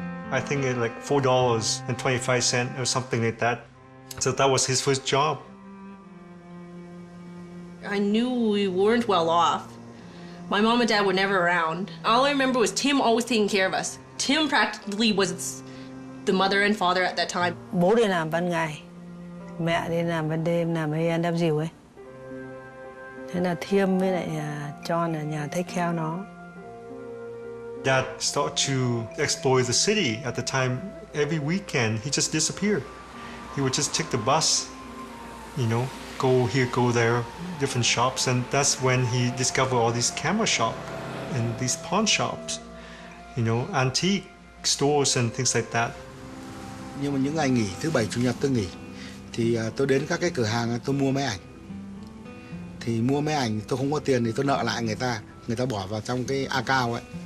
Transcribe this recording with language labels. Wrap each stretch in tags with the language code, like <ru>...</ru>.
<en>I think at like $4.25 or something like that. So that was his first job. I knew we weren't well off. My mom and dad were never around. All I remember was Tim always taking care of us. Tim practically was the mother and father at that time.</en> <vi>Bố đi làm ban ngày, mẹ đi làm ban đêm, làm A&W ấy. Thế là Thiêm với lại John ở nhà</vi> <en>take care</en> <vi>nó.</vi> <en>Dad started to explore the city. At the time, every weekend, he just disappeared. He would just take the bus, you know, go here, go there, different shops. And that's when he discovered all these camera shops and these pawn shops, you know, antique stores and things like that.</en> <vi>Nhưng mà những ngày nghỉ, thứ Bảy, Chủ nhật tôi nghỉ, thì tôi đến các cái cửa hàng tôi mua máy ảnh. Thì mua máy ảnh tôi không có tiền thì tôi nợ lại người ta bỏ vào trong cái account ấy.</vi>